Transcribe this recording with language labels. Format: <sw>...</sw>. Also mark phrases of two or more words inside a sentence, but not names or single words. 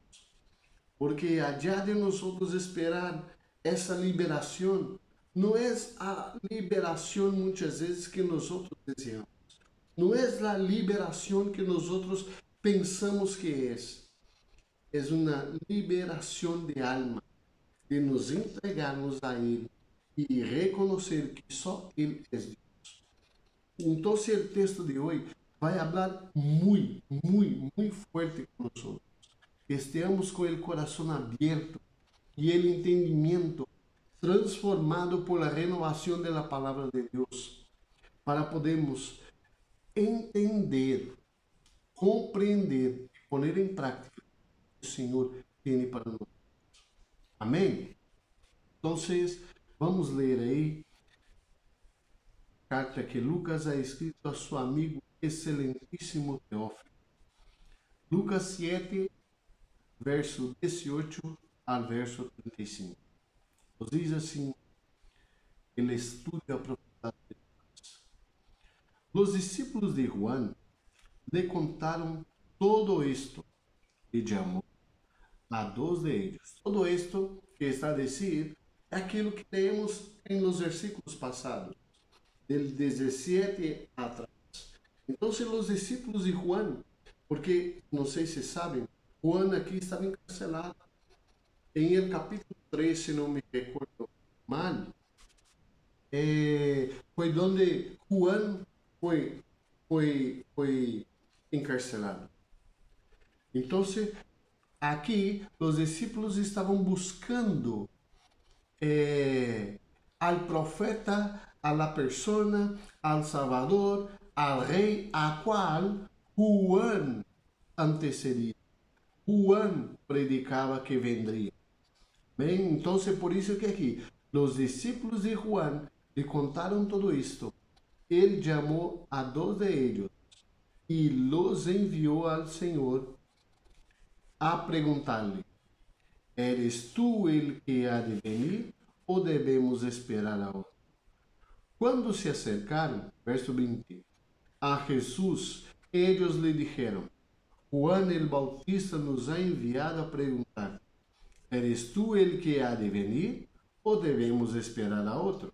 <pt>Porque allá de nós outros esperar essa liberação, não é a liberação muitas vezes que nós outros desejamos. Não é a liberação que nós outros pensamos que é. É uma liberação de alma, de nos entregarmos a Ele e reconhecer que só Ele é Deus.</pt> <es>Entonces el texto de hoy va a hablar muy, muy, muy fuerte con nosotros. Estemos con el corazón abierto y el entendimiento transformado por la renovación de la palabra de Dios,</es> <pt>para podermos entender, compreender</pt> <es>y poner en práctica lo que el Señor tiene para nosotros. Amén. Entonces,</es> <pt>vamos ler aí a carta que Lucas</pt> <es>ha escrito a su amigo</es> <pt>excelentíssimo Teófilo.</pt> <es>Lucas 7, verso 18 al verso 35.</es> <pt>Nos diz assim</pt> <es>el estudio</es> <pt>aprofundado de Lucas.</pt> <es>Los discípulos de Juan le contaron todo esto y llamó a dos de ellos. Todo esto que está a decir</es> <pt>é aquilo que leemos em</pt> <es>los versículos</es> <pt>passados,</pt> <es>del 17 atrás.</es> <pt>Então, os discípulos de Juan, porque não sei se sabem, Juan aqui estava encarcelado. Em el capítulo 3, se não me recordo mal, foi onde Juan foi encarcelado. Então, aqui, os discípulos estavam buscando</pt> <es>al profeta, a la persona, al Salvador,</es> <pt>al rei, a qual Juan antecedia. Juan predicava que vendria. Bem, então, por isso que aqui, os discípulos de Juan lhe contaram todo isto. Ele chamou</pt> <es>a dos de ellos</es> <pt>e los enviou ao Senhor a perguntar-lhe:</pt> <es>¿Eres tú el que ha de venir o debemos esperar a otro? Cuando se acercaron, verso 20, a Jesús, ellos le dijeron: Juan el Bautista nos ha enviado a preguntar: ¿Eres tú el que ha de venir o debemos esperar a otro?</es>